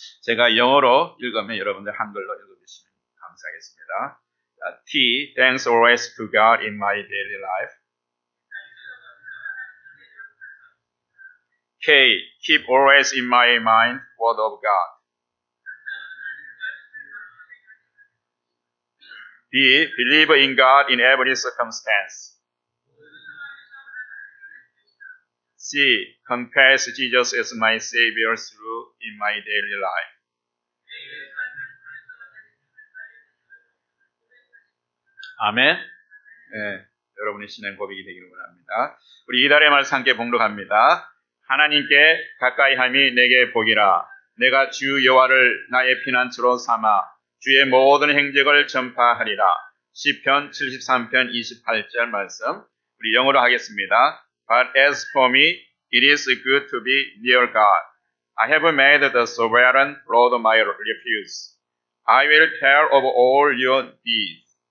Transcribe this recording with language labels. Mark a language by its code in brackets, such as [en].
[ko] 제가 영어로 읽으면 여러분들 한글로 읽어주시면 감사하겠습니다. [en] T. Thanks always to God in my daily life. K. Keep always in my mind word of God. B. Believe in God in every circumstance. C. Confess Jesus as my Savior through in my daily life. [ko] 아멘. 네, 여러분의 신앙 고백이 되기를 원합니다. 우리 이달의 말씀 함께 봉독합니다. 하나님께 가까이함이 내게 복이라. 내가 주 여호와를 나의 피난처로 삼아 주의 모든 행적을 전파하리라. 시편 73편 28절 말씀 우리 영어로 하겠습니다. [en] But as for me, it is good to be near God. I have made the sovereign Lord my refuge. I will tell of all your deeds.